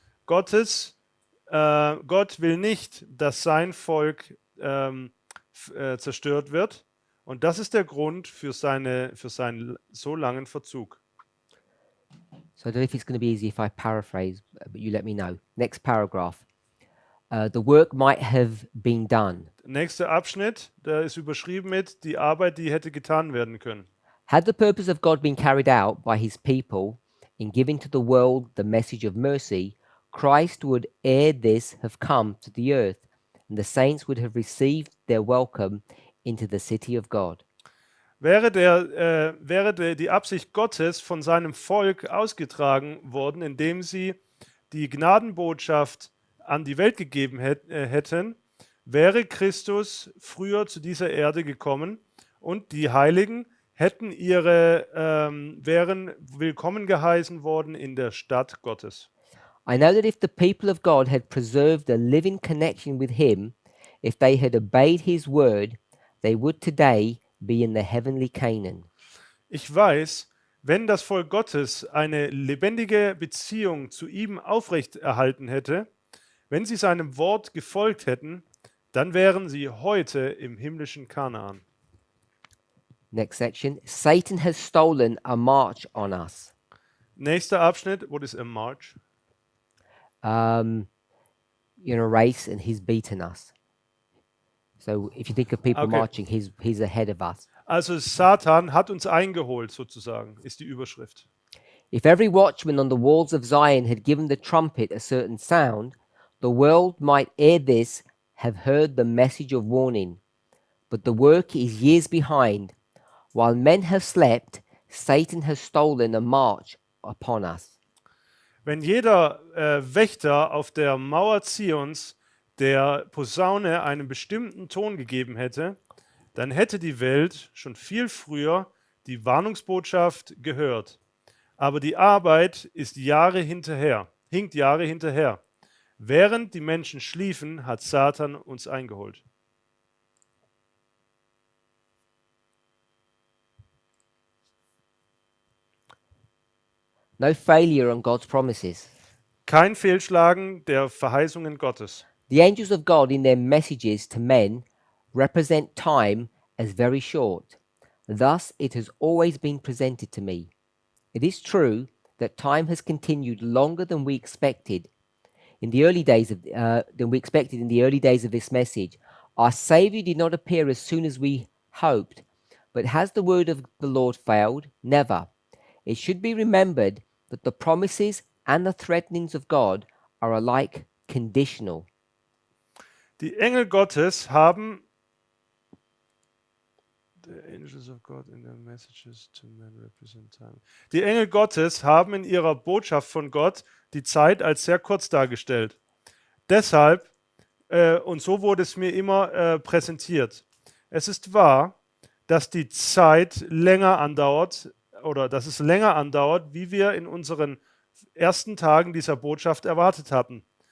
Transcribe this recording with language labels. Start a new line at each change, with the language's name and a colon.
German: Gott will nicht, dass sein Volk zerstört wird, und das ist der Grund für seinen so langen Verzug.
English: So I don't know if it's going to be easy if I paraphrase, but you let me know. Next paragraph. The work might have been done.
German: Nächster Abschnitt, der ist überschrieben mit die Arbeit, die hätte getan werden können.
English: Had the purpose of God been carried out by his people in giving to the world the message of mercy, Christ would ere this have come to the earth, and the saints would have received their welcome into the city of God.
German: Wäre die Absicht Gottes von seinem Volk ausgetragen worden, indem sie die Gnadenbotschaft an die Welt gegeben hätten, wäre Christus früher zu dieser Erde gekommen und die Heiligen wären willkommen geheißen worden in der Stadt Gottes.
English: I know that if the people of God had preserved a living connection with him, if they had obeyed his word, they would today be in the heavenly Canaan.
German: Ich weiß, wenn das Volk Gottes eine lebendige Beziehung zu ihm aufrechterhalten hätte, wenn sie seinem Wort gefolgt hätten, dann wären sie heute im himmlischen Kanaan.
English: Next section. Satan has stolen a march on us.
German: Nächster Abschnitt,
English: what is a march? In a race, and he's beaten us. So if you think of people Okay. marching, he's ahead of us.
German: Also Satan hat uns eingeholt sozusagen, ist die Überschrift.
English: If every watchman on the walls of Zion had given the trumpet a certain sound, the world might ere this have heard the message of warning. But the work is years behind. While men have slept, Satan has stolen a march upon us.
German: Wenn jeder Wächter auf der Mauer Zions der Posaune einen bestimmten Ton gegeben hätte, dann hätte die Welt schon viel früher die Warnungsbotschaft gehört. Aber die Arbeit ist hinkt Jahre hinterher. Während die Menschen schliefen, hat Satan uns eingeholt.
English: No failure on God's promises.
German: Kein Fehlschlagen der Verheißungen Gottes.
English: The angels of God in their messages to men represent time as very short. Thus it has always been presented to me. It is true that time has continued longer than we expected in the early days of this message. Our Savior did not appear as soon as we hoped, but has the word of the Lord failed? Never. It should be remembered that the promises and the threatenings of God are alike conditional.
German: Die Engel Gottes haben Die Engel Gottes haben in ihrer Botschaft von Gott die Zeit als sehr kurz dargestellt. Deshalb, und so wurde es mir immer präsentiert, es ist wahr, dass die Zeit länger andauert oder dass es länger andauert, wie wir in unseren ersten Tagen dieser Botschaft erwartet hatten.